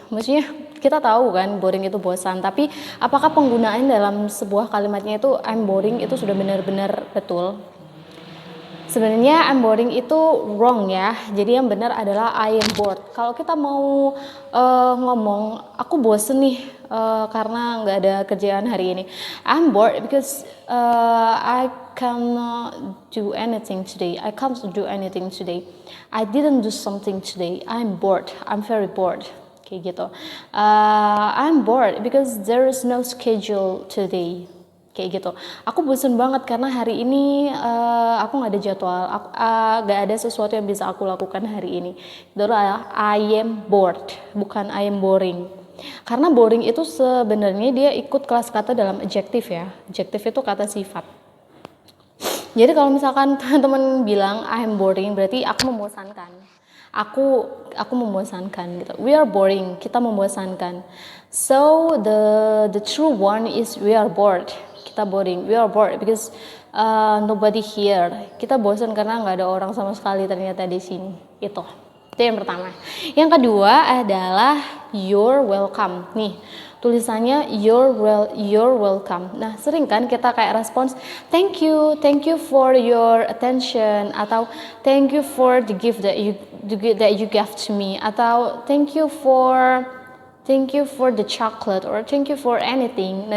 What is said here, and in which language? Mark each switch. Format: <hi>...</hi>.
<id>Maksudnya kita tahu kan boring itu bosan. Tapi apakah penggunaan dalam sebuah kalimatnya itu</id> <en>I'm boring</en> <id>itu sudah benar-benar betul? Sebenarnya</id> <en>I'm boring</en> <id>itu wrong ya. Jadi yang benar adalah</id> <en>I am bored.</en> <id>Kalau kita mau ngomong aku bosen nih karena nggak ada kerjaan hari ini.</id> <en>I'm bored because I cannot do anything today. I can't do anything today. I didn't do something today. I'm bored. I'm very bored.</en> <id>Kayak gitu.</id> <en>I'm bored because there is no schedule today.</en> <id>Kayak gitu. Aku bosen banget karena hari ini aku nggak ada jadwal, nggak ada sesuatu yang bisa aku lakukan hari ini. Itu adalah</id> <en>I am bored,</en> <id>bukan</id> <en>I am boring.</en> <id>Karena boring itu sebenarnya dia ikut kelas kata dalam adjektif ya. Adjektif itu kata sifat. Jadi kalau misalkan teman-teman bilang</id> <en>I am boring,</en> <id>berarti aku membosankan. Aku membosankan gitu.</id> <en>We are boring,</en> <id>kita membosankan.</id> <en>So the true one is we are bored.</en> <id>Kita boring,</id> <en>we are bored because nobody here.</en> <id>Kita bosan karena nggak ada orang sama sekali ternyata di sini. Itu yang pertama. Yang kedua adalah</id> <en>you're welcome.</en> <id>Nih tulisannya</id> <en>you're welcome.</en> <id>Nah sering kan kita kayak respons</id> <en>thank you for your attention, atau thank you for the gift that you gave to me, atau thank you for the chocolate, or thank you for anything.</en>